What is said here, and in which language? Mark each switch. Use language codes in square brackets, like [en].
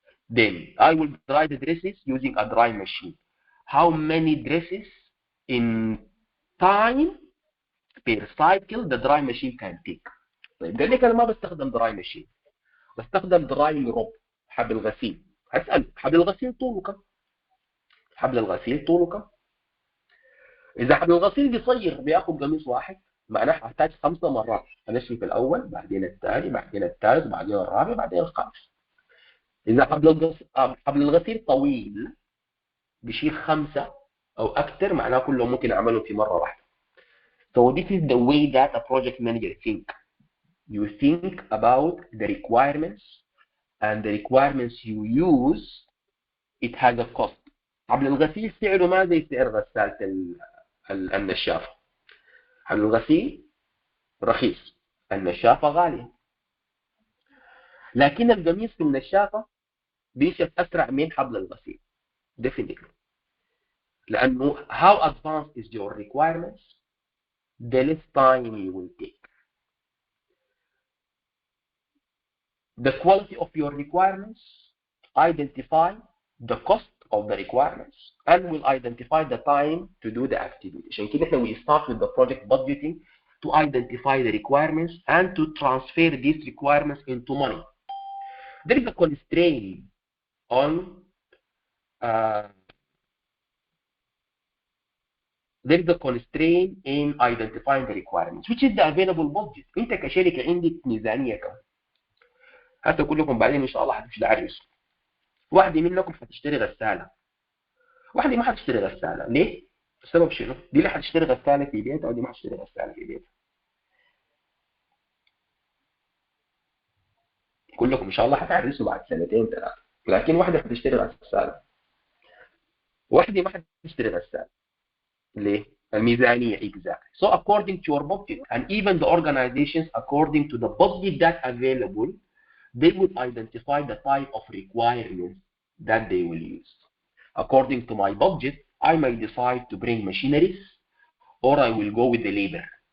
[en] Then I will dry the dresses using a dry machine. How many dresses in time per cycle the dry machine can take? [ar] طيب قال لك انا ما بستخدم dry machine، بستخدم drying rope، حبل غسيل. هسأل حبل الغسيل طوله كم؟ حبل الغسيل طوله كم؟ إذا حبل الغسيل قصير بياخد قميص واحد، معناه هحتاج 5 مرات. هنشف الأول، بعدين الثاني، بعدين الثالث، بعدين الرابع، بعدين الخامس. إذا حبل الغسيل طويل بيشيل 5 أو أكثر، معناه كلهم ممكن أعملهم في مرة واحدة. [en] So this is the way that a project manager think. You think about the requirements, and the requirements you use, it has a cost. [ar] حبل الغسيل سعره ما زي سعر غسالة النشافة. حبل الغسيل رخيص، النشافة غالية. لكن القميص في النشافة بيشف أسرع من حبل الغسيل. [en] Definitely. [ar] لأنه [en] how advanced is your requirements, the less time you will take. The quality of your requirements identify the cost of the requirements and will identify the time to do the activity. [ar] عشان كده احنا [en] we start with the project budgeting to identify the requirements and to transfer these requirements into money. There is a constraint on there is a constraint in identifying the requirements, which is the available budget. [ar] انت كشركة عندك ميزانية كم؟ هسه كلكم بعدين ان شاء الله هتشتروا. واحدة منكم هتشتري غسالة، واحدة ما هتشتري غسالة. ليه؟ السبب شنو؟ دي اللي هتشتري غسالة في بيتها ودي ما هتشتري غسالة في بيتها. كلكم ان شاء الله هتعرسوا بعد 2 3، لكن واحدة هتشتري غسالة، واحدة ما هتشتري غسالة. ليه؟ الميزانية [en] exactly. So according to your budget, and even the organizations according to the budget that available, they will identify the type of requirements that they will use. According to my budget, I may decide to bring machineries, or I will go with the labor.